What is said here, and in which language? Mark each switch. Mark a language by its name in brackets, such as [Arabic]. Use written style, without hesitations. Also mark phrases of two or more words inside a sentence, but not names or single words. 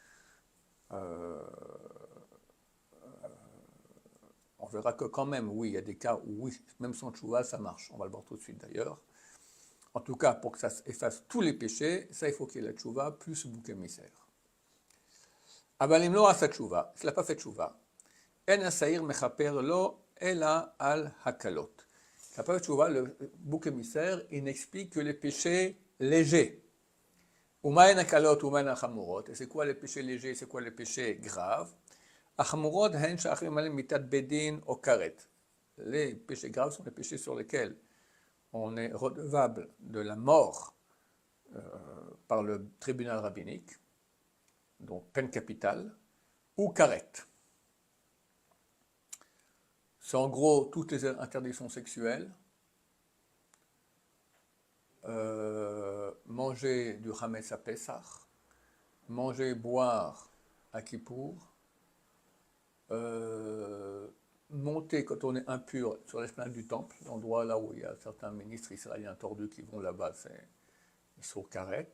[French] On verra que quand même, oui, il y a des cas où oui, même sans teshuvah, ça marche. On va le voir tout de suite d'ailleurs. En tout cas, pour que ça efface tous les péchés, ça, il faut qu'il y ait la teshuvah plus le bouc émissaire. [Hebrew] אבל אם לא עשה תשובה, [French] s'il n'a pas fait [Hebrew] תשובה, אין השעיר מכפר לו אלא על הקלות. [French] S'il n'a pas fait תשובה, le bouc émissaire, il n'explique que les péchés légers. [Hebrew] ומהן הקלות ומהן החמורות, [French] et c'est quoi les péchés légers, c'est quoi les péchés graves? [Hebrew] החמורות הן שאחרים עליהם מיתת בית דין או כרת. [French] Les péchés graves sont les péchés sur lesquels on est redevable de la mort par le tribunal rabbinique, donc peine capitale, ou karet. C'est en gros toutes les interdictions sexuelles, manger du Hametz à Pessah, manger et boire à Kippour, monter quand on est impur sur l'esplanade du temple, l'endroit là où il y a certains ministres israéliens tordus qui vont là-bas, ils sont karet.